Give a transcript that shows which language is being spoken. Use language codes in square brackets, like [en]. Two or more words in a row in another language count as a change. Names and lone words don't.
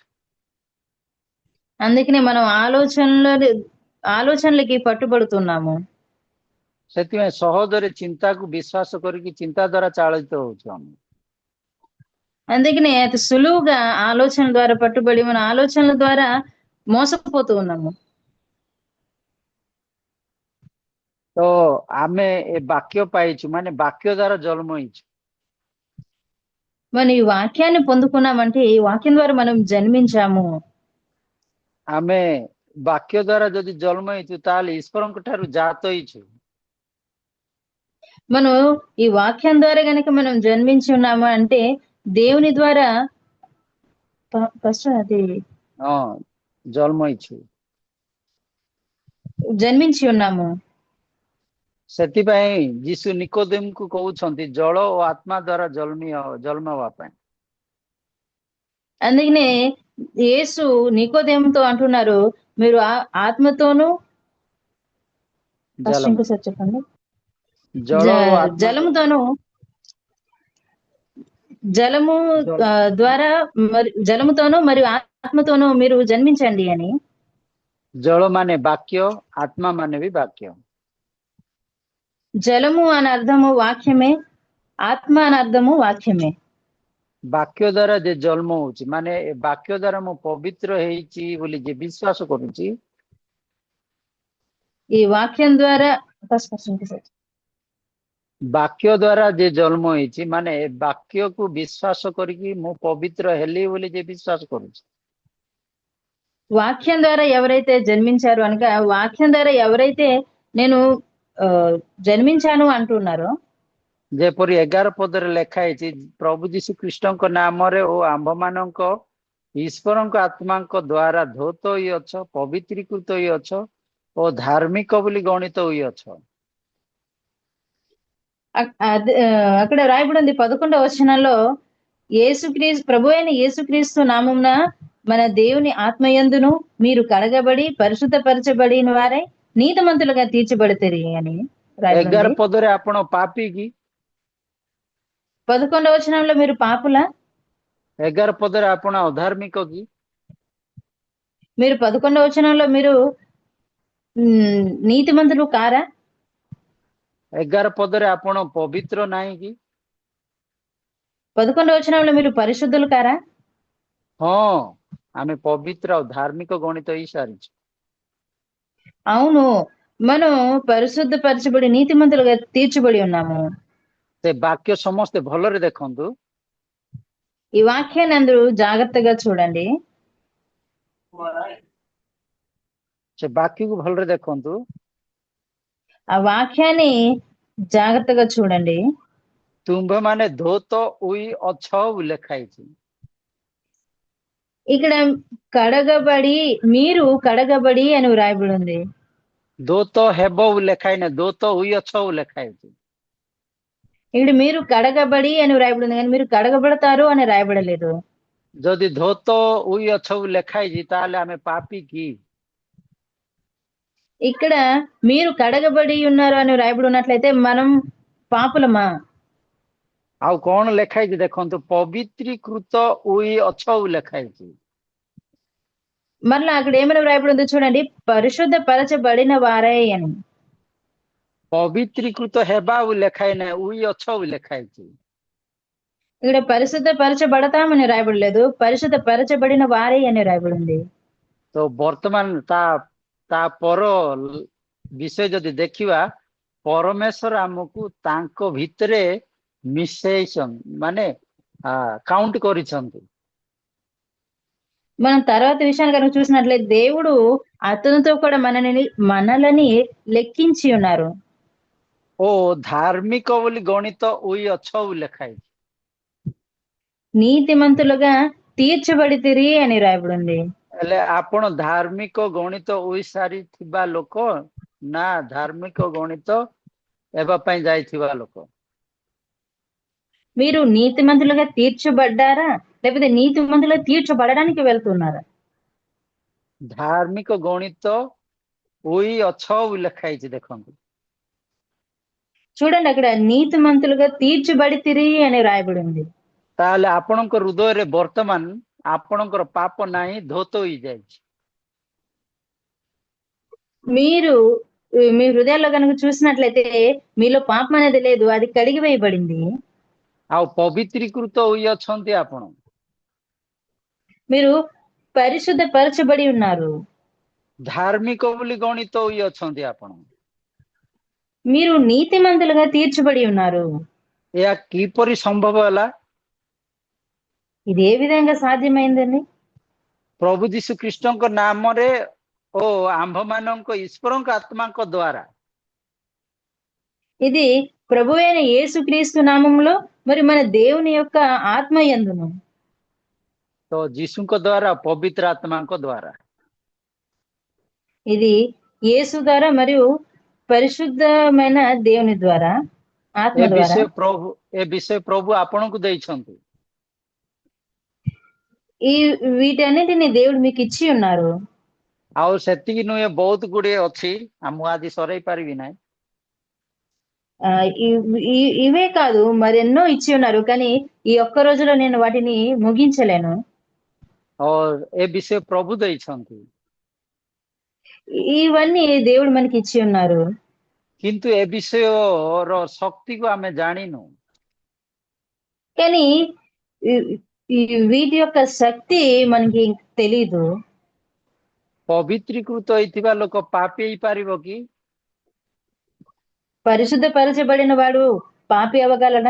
[te] అందుకనే మనం ఆలోచనలకి పట్టుబడుతున్నాము। [or] ସେଥିପାଇଁ ସହଜରେ ଚିନ୍ତାକୁ ବିଶ୍ୱାସ କରିକି ଚିନ୍ତା ଦ୍ୱାରା ଚାଳିତ ହଉଛୁ ଆମେ। [te] అందుకనే అతి సులువుగా ఆలోచన ద్వారా పట్టుబడి మన ఆలోచనల ద్వారా మోసపోతూ ఉన్నాము। [or] ତ ଆମେ ଏ ବାକ୍ୟ ପାଇଛୁ, ମାନେ ବାକ୍ୟ ଦ୍ୱାରା ଜନ୍ମ ହେଇଛୁ। [te] మనం ఈ వాక్యాన్ని పొందుకున్నామంటే ఈ వాక్యం ద్వారా మనం జన్మించాము। [or] ଆମେ ବାକ୍ୟ ଦ୍ୱାରା ଯଦି ଜନ୍ମ ହେଇଛୁ ତାହେଲେ ଈଶ୍ୱରଙ୍କ ଠାରୁ ଜାତ ହେଇଛୁ। [te] మనం ఈ వాక్యం ద్వారా గనక మనం జన్మించి ఉన్నాము అంటే దేవుని ద్వారా అది [or] ଜନ୍ମ ହେଇଛୁ, [te] జన్మించి ఉన్నాము। [or] ସେଥିପାଇଁ ଯୀଶୁ ନିକୋଦେମକୁ କହୁଛନ୍ତି ଜଳ ଓ ଆତ୍ମା ଦ୍ୱାରା ଜନ୍ମ ହେବା ପାଇଁ। [te] అందుకనే యేసు నికోదేముతో అంటున్నారు మీరు ఆత్మతోనూ ఇంకోసారి చెప్పండి, జలముతోనూ జలముతోనూ మరియు ఆత్మతోనూ మీరు జన్మించండి అని। [or] ଜଳ ମାନେ ବାକ୍ୟ, ଆତ୍ମା ମାନେ ବି ବାକ୍ୟ। [te] జలము అని అర్థము వాక్యమే, ఆత్మ అని అర్థము వాక్యమే। [or] ବାକ୍ୟ ଦ୍ୱାରା ଯେ ଜନ୍ମ ହଉଛି, ମାନେ ଏ ବାକ୍ୟ ଦ୍ୱାରା ମୁଁ ପବିତ୍ର ହେଇଛି ବୋଲି ଯେ ବିଶ୍ୱାସ କରୁଛି, [te] ఈ వాక్యం ద్వారా [or] ବାକ୍ୟ ଦ୍ୱାରା ଯେ ଜନ୍ମ ହେଇଛି, ମାନେ ଏ ବାକ୍ୟକୁ ବିଶ୍ୱାସ କରିକି ମୁଁ ପବିତ୍ର ହେଲି ବୋଲି ଯେ ବିଶ୍ୱାସ କରୁଛି। [te] వాక్యం ద్వారా ఎవరైతే జన్మించారు అనగా వాక్యం ద్వారా ఎవరైతే నేను జన్మించాను అంటున్నారో, [or] ଯେପରି 11 ପଦରେ ଲେଖା ହେଇଛି, ପ୍ରଭୁ ଯୀଶୁ ଖ୍ରୀଷ୍ଟଙ୍କ ନାମରେ ଓ ଆମ୍ଭମାନଙ୍କ ଈଶ୍ୱରଙ୍କ ଆତ୍ମାଙ୍କ ଦ୍ୱାରା ଧୌତ ହୋଇଅଛ, ପବିତ୍ରୀକୃତ ହୋଇଅଛ ଓ ଧାର୍ମିକ ବୋଲି ଗଣିତ ହୋଇଅଛ। [te] అక్కడ రాయబడి ఉంది 11వ వచనంలో, ప్రభు అయిన యేసుక్రీస్తు నామమున మన దేవుని ఆత్మయందును మీరు కడగబడి పరిశుద్ధపరచబడిన వారై నీతిమంతులుగా తీర్చబడతారు అని రాయబడి। [or] 11 ପଦରେ ଆପଣ ପାପୀ କି? [te] 11వ వచనంలో మీరు పాపులా? [or] 11 ପଦରେ ଆପଣ ଅଧାର୍ମିକ କି? [te] మీరు 11వ వచనంలో మీరు నీతిమంతులు కారా? [or] 11 ପଦରେ ଆପଣ ପବିତ୍ର ନାହିଁ କି? [te] 11వ వచనంలో మీరు పరిశుద్ధులు కారా? [or] ହଁ, ଆମେ ପବିତ୍ର ଆଉ ଧାର୍ମିକ ଗଣିତ ହେଇସାରିଛୁ। [te] అవును, మనం పరిశుద్ధపరచబడి నీతిమంతులుగా తీర్చబడి ఉన్నాము। [or] ସେ ବାକ୍ୟ ସମସ୍ତେ ଭଲରେ ଦେଖନ୍ତୁ। [te] ఈ వాక్యాన్ని అందరూ జాగ్రత్తగా చూడండి। [or] ସେ ବାକ୍ୟକୁ ଭଲରେ ଦେଖନ୍ତୁ। [te] ఆ వాక్యాన్ని జాగ్రత్తగా చూడండి। [or] ତୁମ୍ଭେମାନେ ଧୋତ ହୋଇ ଅଛ ବୋଲି ଲେଖା ହେଇଛି। [te] ఇక్కడ కడగబడి, మీరు కడగబడి అని వ్రాయబడి ఉంది। [or] ଧୋତ ହେବ ବୋଲି ଲେଖା ହେଇନି, ଧୋତ ହୋଇ ଅଛ ବୋଲି ଲେଖା ହେଇଛି। [te] ఇక్కడ మీరు కడగబడి అని వ్రాయబడి ఉంది, కానీ మీరు కడగబడతారు అని రాయబడలేదు। [or] ଯଦି ଧୋତ ହୋଇ ଅଛ ବୋଲି ଲେଖା ହେଇଛି ତାହେଲେ ଆମେ ପାପୀ କି? [te] ఇక్కడ మీరు కడగబడి ఉన్నారు అని వ్రాయబడి ఉన్నట్లయితే మనం పాపులమా? [or] ଆଉ କଣ ଲେଖା ହେଇଛି ଦେଖନ୍ତୁ, ପବିତ୍ରୀକୃତ ହୋଇ ଅଛ ବୋଲି ଲେଖା ହେଇଛି। [te] మరలా అక్కడ ఏమైనా వ్రాయబడి ఉందో చూడండి, పరిశుద్ధ పరచబడిన వారే అని। [or] ପବିତ୍ରୀକୃତ ହେବା ବୋଲି ଲେଖା ହେଇନି, ହୋଇ ଅଛ ବୋଲି ଲେଖା ହେଇଛି। [te] ఇక్కడ పరిశుద్ధ పరచబడతామని రాయబడలేదు, పరిశుద్ధ పరచబడిన వారే అని రాయబడింది। [or] ତ ବର୍ତ୍ତମାନ ତା ପର ବିଷୟ ଯଦି ଦେଖିବା, ପରମେଶ୍ୱର ଆମକୁ ତାଙ୍କ ଭିତରେ ମିଶେଇଛନ୍ତି, ମାନେ କାଉଣ୍ଟ କରିଛନ୍ତି। [te] మనం తర్వాత విషయాన్ని కనుక చూసినట్లయితే దేవుడు అతనితో కూడా మనలని లెక్కించి ఉన్నారు। [or] ଓ ଧାର୍ମିକ ବୋଲି ଗଣିତ ହୋଇ ଅଛ ବୋଲି ଲେଖା ହେଇଛି। [te] నీతిమంతులుగా తీర్చబడితిరి అని రాయబడింది। [or] ହେଲେ ଆପଣ ଧାର୍ମିକ ଗଣିତ ହୋଇସାରିଥିବା ଲୋକ ନା ଧାର୍ମିକ ଗଣିତ ହେବା ପାଇଁ ଯାଇଥିବା ଲୋକ? [te] మీరు నీతిమంతులుగా తీర్చబడ్డారా, లేకపోతే నీతిమంతులుగా తీర్చబడడానికి వెళ్తున్నారా? [or] ଧାର୍ମିକ ଗଣିତ ହୋଇ ଅଛ ବୋଲି ଲେଖା ହେଇଛି ଦେଖନ୍ତୁ। [te] చూడండి, అక్కడ నీతిమంతులుగా తీర్చబడితిరి అని రాయబడి ఉంది। [or] ତାହେଲେ ଆପଣଙ୍କ ହୃଦୟରେ ବର୍ତ୍ତମାନ ଆପଣଙ୍କର ପାପ ନାହିଁ, ଧୋତ ହୋଇଯାଇଛି। [te] మీరు మీ హృదయాల్లో కనుక చూసినట్లయితే మీలో పాపం అనేది లేదు, అది కడిగి వేయబడింది। [or] ଆଉ ପବିତ୍ରୀକୃତ ହୋଇ ଅଛନ୍ତି ଆପଣ। [te] మీరు పరిశుద్ధ పరచబడి ఉన్నారు। [or] ଧାର୍ମିକ ବୋଲି ଗଣିତ ହୋଇ ଅଛନ୍ତି ଆପଣ। [te] మీరు నీతిమంతులుగా తీర్చబడి ఉన్నారు। [or] ଏହା କିପରି ସମ୍ଭବ ହେଲା? [te] ఇది ఏ విధంగా సాధ్యమైందండి? [or] ପ୍ରଭୁ ଯୀଶୁ ଖ୍ରୀଷ୍ଟଙ୍କ ନାମରେ ଓ ଆମ୍ଭମାନଙ୍କ ଈଶ୍ୱରଙ୍କ ଆତ୍ମାଙ୍କ ଦ୍ୱାରା। [te] ఇది ప్రభువైన యేసుక్రీస్తు నామములో మరి మన దేవుని యొక్క ఆత్మ యందును। [or] ତ ଯୀଶୁଙ୍କ ଦ୍ୱାରା, ପବିତ୍ର ଆତ୍ମାଙ୍କ ଦ୍ୱାରା। [te] ఇది యేసు ద్వారా మరియు పరిశుద్ధమైన దేవుని ద్వారా, ఆత్మ ద్వారా। [or] ଏ ବିଷୟ ପ୍ରଭୁ ଆପଣଙ୍କୁ ଦେଇଛନ୍ତି। [te] వీటన్నిటిని దేవుడు మీకు ఇచ్చి ఉన్నారు। [or] ଆଉ ସେତିକି ନୁହେଁ, ବହୁତ ଗୁଡିଏ ଅଛି, ମୁଁ ଆଜି ସରେଇ ପାରିବି ନାହିଁ। [te] ఇవే కాదు, మరెన్నో ఇచ్చి ఉన్నారు, కానీ ఈ ఒక్క రోజులో నేను వాటిని ముగించలేను। [or] ఏ ବିଷୟ ପ୍ରଭୁ ଦେଇଛନ୍ତି। [te] ఇవన్నీ దేవుడు మనకి ఇచ్చి ఉన్నారు। [or] କିନ୍ତୁ ଏ ବିଷୟର ଶକ୍ତିକୁ ଆମେ ଜାଣିନୁ। [te] కానీ వీటి యొక్క శక్తి మనకి తెలీదు। [or] ପବିତ୍ରୀକୃତ ହେଇଥିବା ଲୋକ ପାପୀ ହେଇପାରିବ କି? [te] పరిశుద్ధపరచబడిన వాడు పాపి అవ్వగలడా?